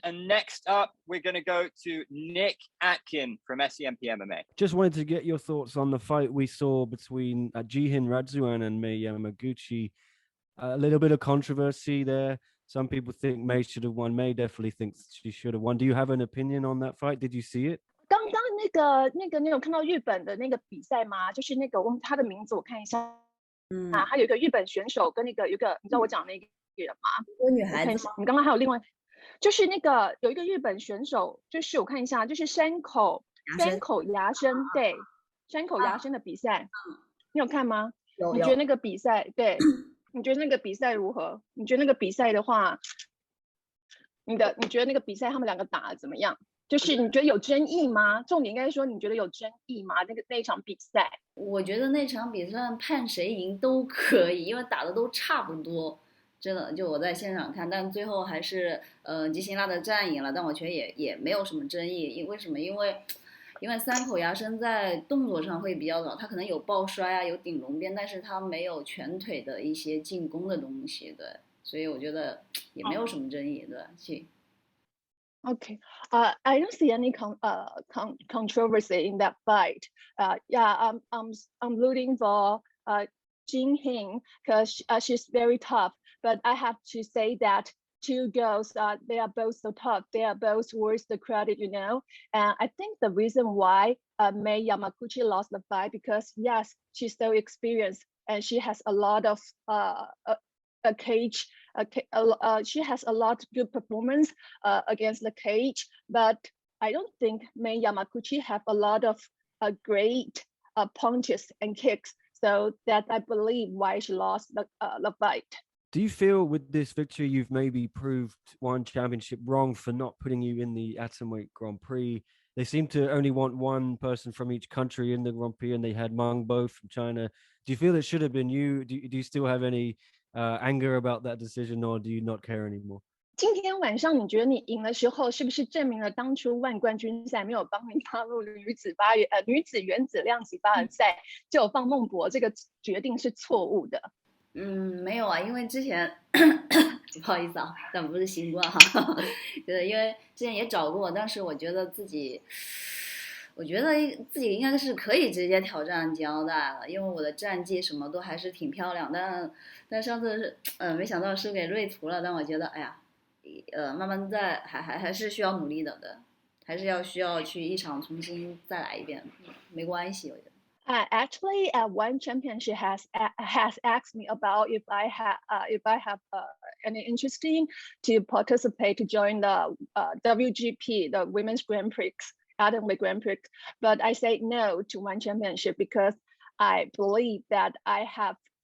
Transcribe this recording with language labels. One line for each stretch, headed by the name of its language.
English: And next up, we're going to go to Lin Heqin from SEMP MMA. Just wanted to get your thoughts on the fight we saw between Jihin Radzuan and Mei Yamaguchi. A little bit of controversy there. Some people think Mei should have won. Mei definitely thinks she should have won. Do you have an opinion on that fight? Did you see it?
Chinese: 刚刚你有看到日本的那个比赛吗？就是那个忘他的名字，我看一下。他有一个日本选手跟有一个，你知道我讲那个人吗？一个女孩子。你刚刚还有另外，就是那个有一个日本选手，就是我看一下，就是山口牙生，对，山口牙生的比赛，你有看吗？你觉得那个比赛，对，你觉得那个比赛如何？你觉得那个比赛的话，你觉得那个比赛他们两个打得怎么样？就是你觉得有争议吗？重点应该说你觉得有争议吗？那一场比赛，我觉得那场比赛判谁赢都可以，因为打的都差不多，真的。就我在现场看，但最后还是吉辛拉的战赢了，但我觉得也没有什么争议。为什么？因为三口牙生在动作上会比较早，他可能有抱摔啊，有顶龙边，但是他没有拳腿的一些进攻的东西，对，所以我觉得也没有什么争议，对。
English: Okay, I don't see any controversy in that fight. Yeah, I'm rooting for Jin Hing because she's very tough. But I have to say that two girls, they are both so tough. They are both worth the credit, you know. And I think the reason why Mei Yamaguchi lost the fight because yes, she's so experienced and she has a lot of a cage. She has a lot of good performance against the cage, but I don't think Mei Yamaguchi have a lot of great punches and kicks. So that I believe why she lost the fight. Do you feel with this victory you've maybe proved one championship wrong for not putting you in the atomweight Grand Prix? They seem to only want one person from each country in the Grand Prix, and they had Meng Bo from China. Do you feel it should have been you? Do you still have any anger about that decision, or do you not care anymore?
Chinese: 今天晚上你觉得你赢的时候，是不是证明了当初万冠军赛没有帮你踏入女子原子量级8人赛，就有放孟博，这个决定是错误的？没有啊，因为之前不好意思啊，但不是新冠哈，对，因为之前也找过，但是我觉得自己应该是可以直接挑战金腰带了，因为我的战绩什么都还是挺漂亮，但上次没想到输给瑞图了，但我觉得哎呀，慢慢还是需要努力的，还是需要去一场重新再来一遍，没关系，我觉得。
English: Actually, one championship has asked me about if I have any interest to participate to join the WGP, the Women's Grand Prix, atomweight Grand Prix, but I say no to one championship because I believe that I have